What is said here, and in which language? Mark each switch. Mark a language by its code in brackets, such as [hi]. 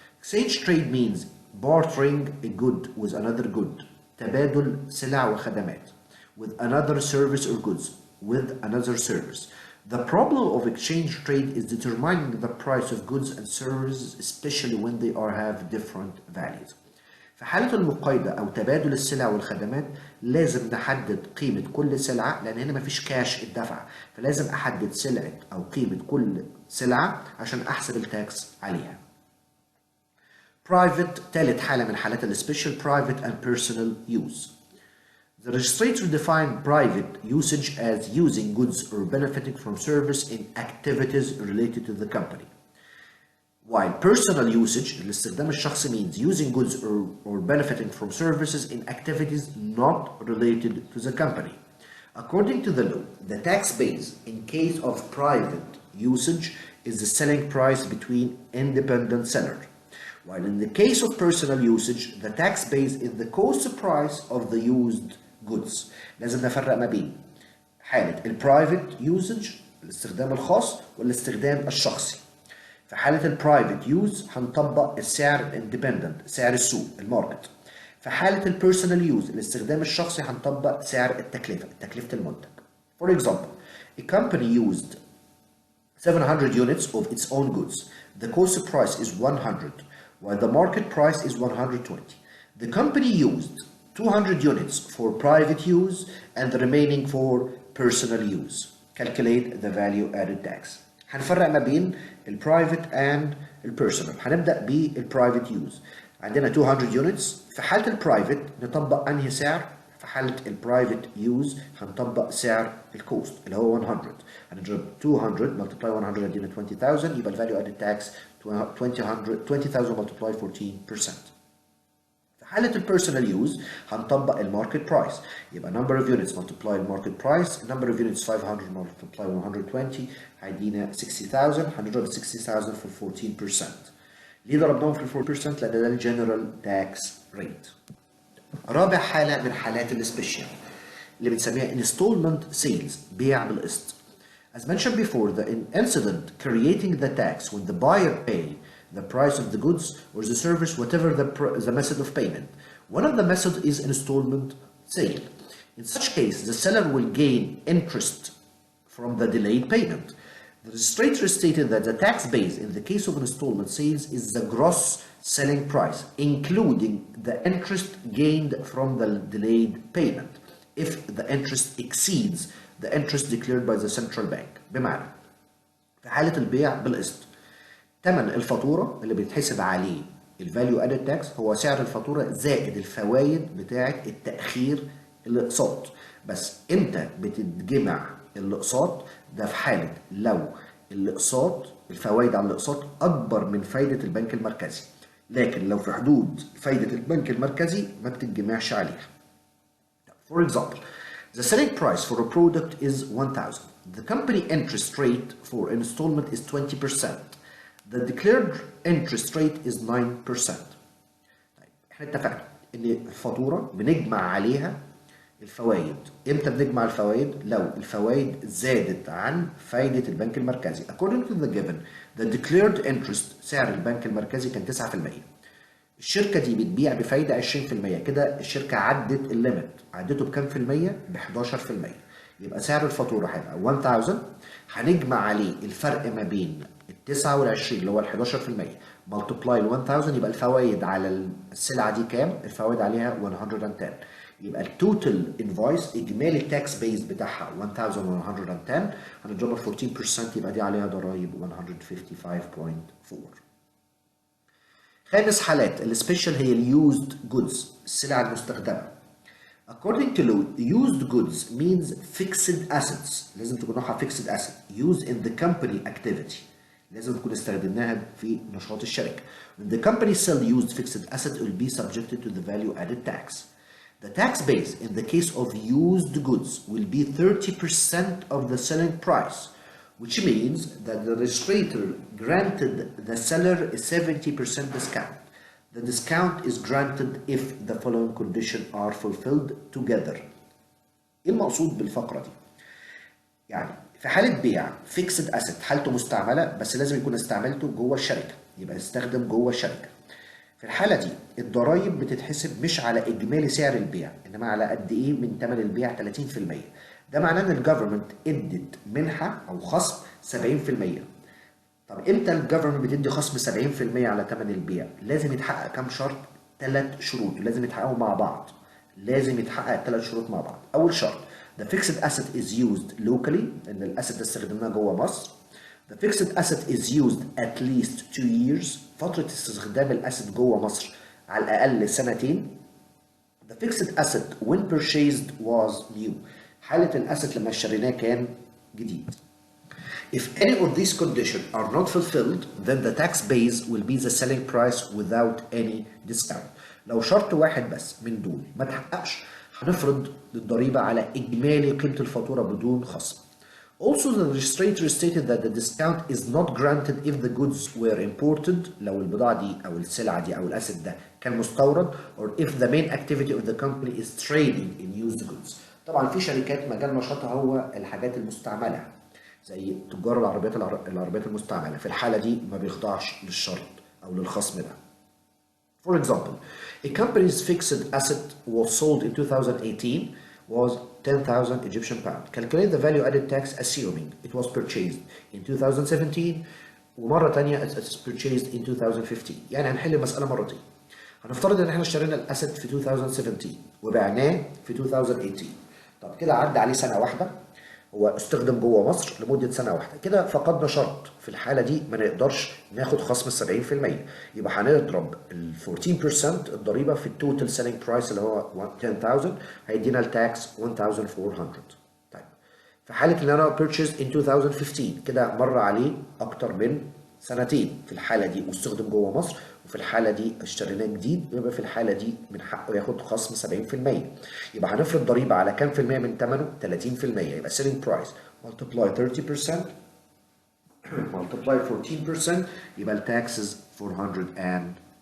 [en] Exchange trade means bartering a good with another good. [ar] تبادل سلع وخدمات. [en] With another service or goods with another service. The problem of exchange trade is determining the price of goods and services, especially when they have different values. [ar] في حالة المقايضة أو تبادل السلع والخدمات لازم نحدد قيمة كل سلعة، لأن هنا مفيش كاش الدفع، فلازم أحدد سلعة أو قيمة كل سلعة عشان أحسب التاكس عليها. Private، ثالث حالة من حالات السبيشال، [en] private and personal use. The legislature defined private usage as using goods or benefiting from service in activities related to the company. While personal usage, [ar] الاستخدام الشخصي, [en] means using goods or benefiting from services in activities not related to the company. According to the law, the tax base in case of private usage is the selling price between independent sellers. While in the case of personal usage, the tax base is the cost price of the used goods. [ar] لازم نفرق ما بين حالة البرايفت يوزج الاستخدام الخاص والاستخدام الشخصي. في حالة البرايفت يوز هنطبق السعر الاندبندنت، سعر السوق الماركت. في حالة البيرسونال يوز الاستخدام الشخصي هنطبق سعر التكلفة، تكلفة المنتج. [en] For example, a company used 700 units of its own goods. The cost price is 100, while the market price is 120. The company used 200 units for private use and the remaining for personal use. Calculate the value added tax. [ar] هنفرق ما بين البرايفت and البيرسونال. هنبدأ بالبرايفت يوز. عندنا 200 units. في حالة البرايفت نطبق أنهي سعر؟ في حالة البرايفت يوز هنطبق سعر الكوست اللي هو 100. هنضرب 200 multiply 100 يدينا 20,000 يبقى الفاليو ادد تاكس 20,000 multiply 14%. في حالة البيرسونال يوز هنطبق الماركت برايس، يبقى [en] number of units multiply [ar] الماركت برايس، number of units 500 multiply 120 هيدينا 60,000. هنضرب 60,000 في 14%. ليه ضربناهم في 4%؟ لأن ده الجنرال تاكس ريت. رابع حالة من حالات السبيشال اللي بنسميها [en] installment sales، [ar] بيع بالقسط. [en] As mentioned before, the incident creating the tax when the buyer pay the price of the goods or the service, whatever the method of payment. One of the methods is installment sale. In such case, the seller will gain interest from the delayed payment. The registrator stated that the tax base in the case of installment sales is the gross selling price, including the interest gained from the delayed payment, if the interest exceeds the interest declared by the central bank. [ar] بمعنى في حالة البيع بالقسط ثمن الفاتورة اللي بيتحسب عليه الفاليو ادد تاكس هو سعر الفاتورة زائد الفوائد بتاعة التأخير الاقساط. بس امتى بتتجمع الاقساط؟ ده في حالة لو الاقساط الفوائد على الاقساط اكبر من فايدة البنك المركزي، لكن لو في حدود فايدة البنك المركزي ما بتتجمعش عليها. [en] For example, the selling price for a product is 1,000. The company interest rate for installment is 20%. The declared interest rate is 9%. [ar] طيب احنا اتفقنا ان الفاتورة بنجمع عليها الفوائد. امتى بنجمع الفوائد؟ لو الفوائد زادت عن فايدة البنك المركزي. [en] According to the given, the declared interest [ar] سعر البنك المركزي كان 9%. الشركة دي بتبيع بفايدة 20%، كده الشركة عدت الليمت. عدته بكام في المية؟ ب 11%. يبقى سعر الفاتورة هيبقى 1000. هنجمع عليه الفرق ما بين ال 9 وال 20 اللي هو ال 11%، ملتبلاي ال 1000 يبقى الفوائد على السلعة دي كام؟ الفوائد عليها 110. يبقى التوتال انفويس اجمالي التاكس بيز بتاعها 1110. هنضربها في 14% يبقى دي عليها ضرايب 155.4. خامس حالات السبيشال هي اليوزد جودز، السلع المستخدمة. [en] According to law, used goods means fixed assets. [ar] لازم تكون نوعها [en] fixed asset used in the company activity. [ar] لازم نكون استخدمناها في نشاط الشركة. [en] When the company sell used fixed asset, it will be subjected to the value added tax. The tax base in the case of used goods will be 30% of the selling price, which means that the registrator granted the seller a 70% discount. The discount is granted if the following conditions are fulfilled together. [ar] ايه المقصود بالفقرة دي؟ يعني في حالة بيع fixed asset حالته مستعملة بس لازم يكون استعملته جوه الشركة، يبقى يستخدم جوه الشركة. في الحالة دي الضرايب بتتحسب مش على إجمالي سعر البيع، إنما على قد إيه من ثمن البيع 30%. ده معناه إن الجفرمنت ادت منحة أو خصم 70%. طب إمتى الجفرمنت بتدي خصم 70% على ثمن البيع؟ لازم يتحقق كام شرط؟ 3 شروط لازم يتحققوا مع بعض. لازم يتحقق 3 شروط مع بعض. أول شرط [en] the fixed asset is used locally، [ar] إن الأسد ده استخدمناه جوه مصر. [en] The fixed asset is used at least 2 years. [ar] فترة استخدام الأسد جوه مصر على الأقل 2 سنين. [en] The fixed asset when purchased was new. [ar] حالة الأسد لما اشتريناه كان جديد. [en] If any of these conditions are not fulfilled, then the tax base will be the selling price without any discount. [ar] لو شرط واحد بس من دول ما تحققش هنفرض الضريبة على إجمالي قيمة الفاتورة بدون خصم. [en] Also, the registrator stated that the discount is not granted if the goods were imported. [ar] لو البضاعة دي أو السلعة دي أو الأسد ده كان مستورد، [en] or if the main activity of the company is trading in used goods. [ar] طبعا في شركات مجال نشاطها هو الحاجات المستعملة زي تجار العربيات المستعملة. في الحالة دي ما بيخضعش للشرط أو للخصم ده. [en] For example, a company's fixed asset was sold in 2018 was 10,000 Egyptian pound. Calculate the value added tax assuming it was purchased in 2017 [ar] ومرة تانية [en] it's purchased in 2015. [ar] يعني هنحل المسألة مرتين. هنفترض ان احنا اشترينا الاسد في 2017 وبعناه في 2018. طب كده عدى عليه سنة واحدة هو استخدم جوه مصر لمده سنه واحده، كده فقدنا شرط. في الحاله دي ما نقدرش ناخد خصم 70%، يبقى هنضرب ال 14% الضريبه في التوتال سيلينج برايس اللي هو 10000، هيدينا التاكس 1400. طيب في حاله ان انا [en] purchased in 2015 [ar] كده مر عليه اكتر من سنتين في الحاله دي واستخدم جوه مصر، وفي الحاله دي اشتريناه جديد، يبقى في الحاله دي من حقه ياخد خصم 70%. يبقى هنفرض ضريبه على كام في المية من ثمنه؟ 30%. [en] يبقى selling price multiply 30% multiply 14%، يبقى التاكسز 420.